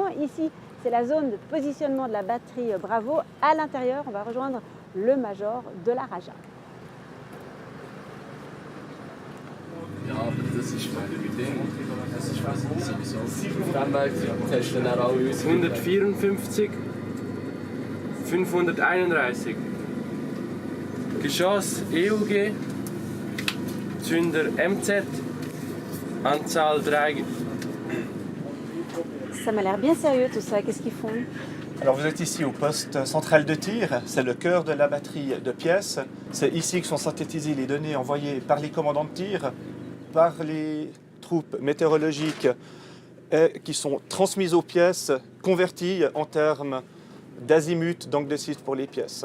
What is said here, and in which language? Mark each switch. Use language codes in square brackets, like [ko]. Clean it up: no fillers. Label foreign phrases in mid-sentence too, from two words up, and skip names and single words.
[fr] Ici, c'est la zone de positionnement de la batterie Bravo. À l'intérieur, on va rejoindre le major de la Raja. [de] Ja, aber das ist mit dem. Das ist was sowieso. Dann testen wir auch uns. 154, 531. Geschoss EUG, Zünder MZ, Anzahl 3. [fr] Ça m'a l'air bien sérieux tout ça, qu'est-ce qu'ils font? Alors vous êtes ici au poste central de tir, c'est le cœur de la batterie de pièces. C'est ici que sont synthétisées les données envoyées par les commandants de tir, par les troupes météorologiques, et qui sont transmises aux pièces, converties en termes d'azimut, d'angle de site pour les pièces.